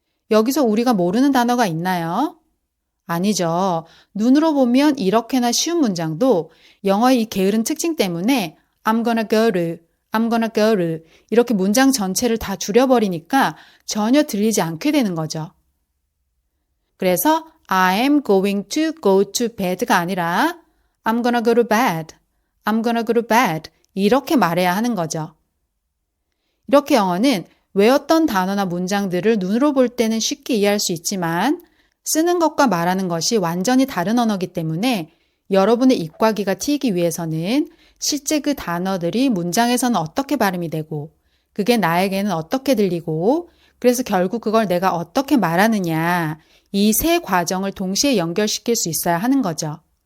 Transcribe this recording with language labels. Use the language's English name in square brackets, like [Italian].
[Korean] 여기서 우리가 모르는 단어가 있나요? 아니죠. 눈으로 보면 이렇게나 쉬운 문장도 영어의 이 게으른 특징 때문에 [English] I'm gonna go to [Korean] 이렇게 문장 전체를 다 줄여버리니까 전혀 들리지 않게 되는 거죠. 그래서 [English] I am going to go to bed [Korean] 가 아니라 [English] I'm gonna go to bed, I'm gonna go to bed [Korean] 이렇게 말해야 하는 거죠. 이렇게 영어는 외웠던 단어나 문장들을 눈으로 볼 때는 쉽게 이해할 수 있지만 쓰는 것과 말하는 것이 완전히 다른 언어이기 때문에 여러분의 입과 귀가 트이기 위해서는 실제 그 단어들이 문장에서는 어떻게 발음이 되고 그게 나에게는 어떻게 들리고 그래서 결국 그걸 내가 어떻게 말하느냐 이 세 과정을 동시에 연결시킬 수 있어야 하는 거죠.